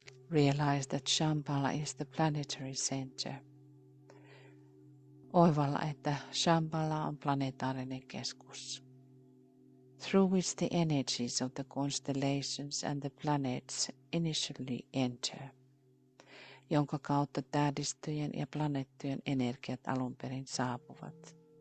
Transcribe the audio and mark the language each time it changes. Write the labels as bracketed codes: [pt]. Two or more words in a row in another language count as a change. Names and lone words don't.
[en] Realize that Shambhala is the planetary center. [fi] Oivalla, että Shambhala on planetaarinen keskus, [en] through which the energies of the constellations and the planets initially enter, [fi] jonka kautta tähdistöjen ja planeettojen energiat alun perin saapuvat.